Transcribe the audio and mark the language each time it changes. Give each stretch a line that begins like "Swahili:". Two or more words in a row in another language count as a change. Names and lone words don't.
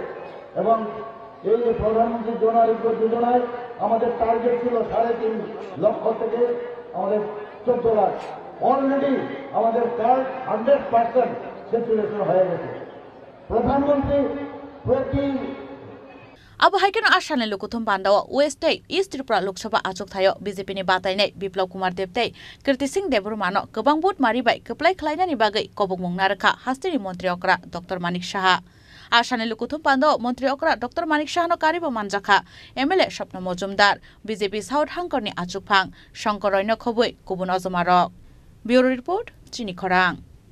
Bangla: এবং এই যে প্রধানমন্ত্রী জন আরোগ্য যোজনায় আমাদের টার্গেট ছিল 3.5 লক্ষ থেকে আমাদের 14 লাখ। অলরেডি আমাদের কার্ড 100% স্যাচুরেশন হয়ে গেছে। প্রধানমন্ত্রী প্রতি
Kok Borok: अब हाइकेन आसाने लुकुथुम बान्दाव वेस्ट ईस्ट त्रिपुरा लोकसभा आचक थायो बीजेपी नि बातायनाय बिप्लव कुमार देबते कीर्ति सिंह देबरुमानो गोबां बुट मारिबाय कप्लाय खालायनायनि बागै कबक मुंना रोखा हास्तिनि मन्त्री अक्रा डॉक्टर मानिक साहा आसाने लुकुथुम बान्दाव मन्त्री अक्रा डॉक्टर मानिक साहानो कारिबो मानजाखा एमएलए स्वप्न मजुमदार बीजेपी साउथ हांकरनि आचुकफां शंकर रैनो खबुय गुबुन अजमारक
English: bureau report
Kok Borok: चिनी खरां।